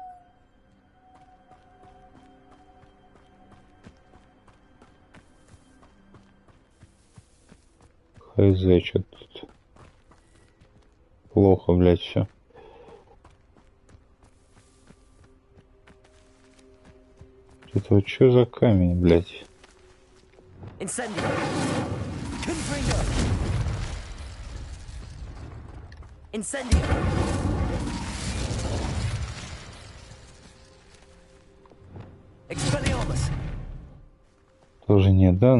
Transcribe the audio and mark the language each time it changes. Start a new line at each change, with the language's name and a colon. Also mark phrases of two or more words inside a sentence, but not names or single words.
Russian: Хз, что тут? Плохо, блядь, все. Это вот что за камень, блядь?
Latin: Incendio. Confringo. Incendio. Expelliarmus.
Russian: Тоже нет, да?